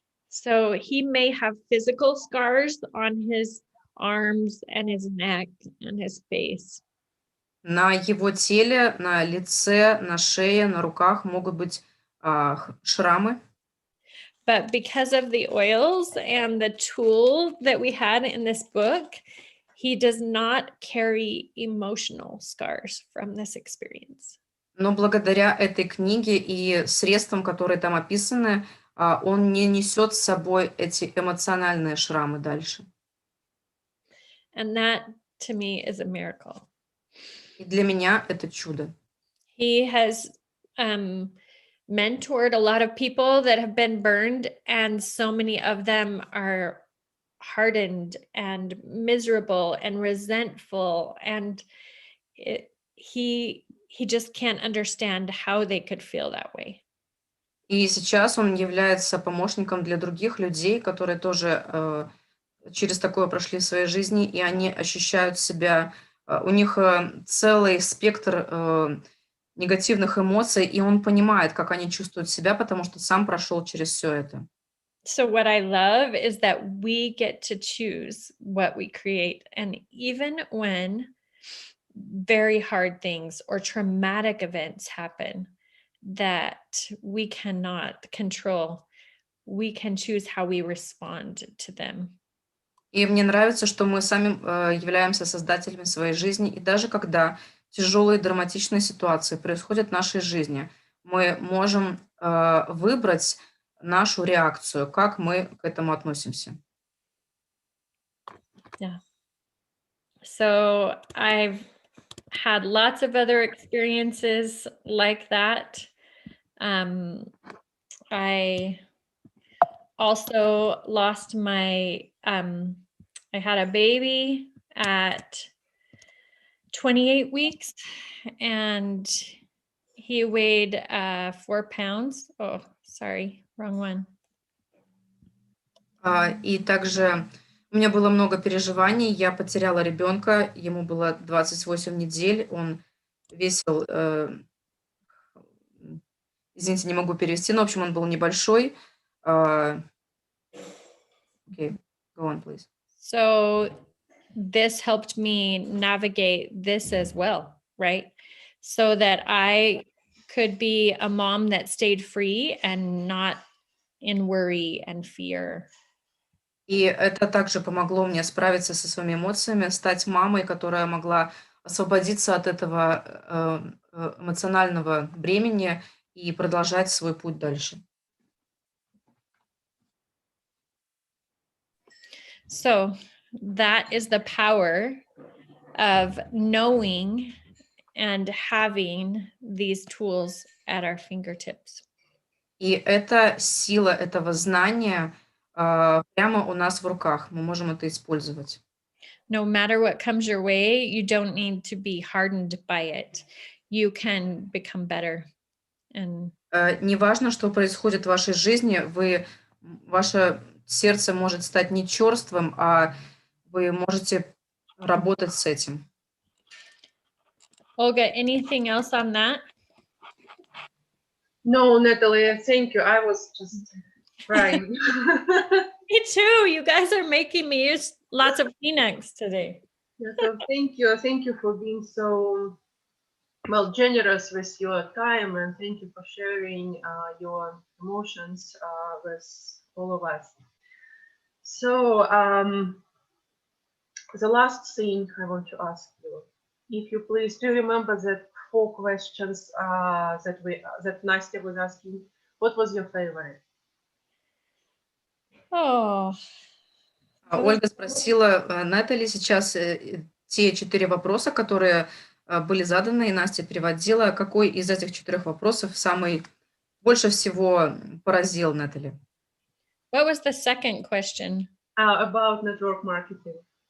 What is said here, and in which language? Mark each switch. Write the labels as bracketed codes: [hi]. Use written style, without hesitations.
[en] So he may have physical scars on his arms and his neck and his face. [ru] На его теле, на лице, на шее, на руках могут быть шрамы. [en] But because of the oils and the tool that we had in this book, he does not carry emotional scars from this experience. [ru] Но благодаря этой книге и средствам, которые там описаны, он не несет с собой эти эмоциональные шрамы дальше. [en] And that, to me, is a miracle. [ru] И для меня это чудо. [en] He has mentored a lot of people that have been burned, and so many of them are hardened and miserable and resentful, and he just can't understand how they could feel that way. [ru] И сейчас он является помощником для других людей, которые тоже через такое прошли в своей жизни, и они ощущают себя, у них целый спектр негативных эмоций, и он понимает, как они чувствуют себя, потому что сам прошел через все это. [en] So what I love is that we get to choose what we create. And even when very hard things or traumatic events happen that we cannot control, we can choose how we respond to them. [ru] И мне нравится, что мы сами являемся создателями своей жизни, и даже когда тяжелые драматичные ситуации происходят в нашей жизни, мы можем выбрать нашу реакцию, как мы к этому относимся. [en] Yeah. So I've had lots of other experiences like that. I also lost my, I had a baby at 28 weeks and he weighed 4 pounds. Oh, sorry, wrong one. [ru] И также у меня было много переживаний. Я потеряла ребенка, ему было 28 недель, он весил, извините, не могу перевести, но, в общем, он был небольшой. [en] Okay, go on, please. So this helped me navigate this as well, right? So that I could be a mom that stayed free and not in worry and fear. [ru] И это также помогло мне справиться со своими эмоциями, стать мамой, которая могла освободиться от этого эмоционального бремени и продолжать свой путь дальше. [en] So that is the power of knowing and having these tools at our fingertips. [ru] И это сила этого знания прямо у нас в руках. Мы можем это использовать. [en] No matter what comes your way, you don't need to be hardened by it. You can become better. And [ru] Неважно, что происходит в вашей жизни, ваше сердце может стать не черствым, а вы можете работать с этим. [en] Olga, anything else on that? No, Natalie, thank you. I was just crying. Me too. You guys are making me use lots of Kleenex today. Yeah, so thank you. Thank you for being so generous with your time, and thank you for sharing your emotions with all of us. So the last thing I want to ask you, if you please do remember that 4 questions that Nastya was asking. What was your favorite? Oh, [ru] Ольга спросила Натали сейчас те 4 вопроса, которые были заданы, и Настя переводила. Какой из этих 4 вопросов самый больше всего поразил Натали? [en] what was the second question? About network marketing.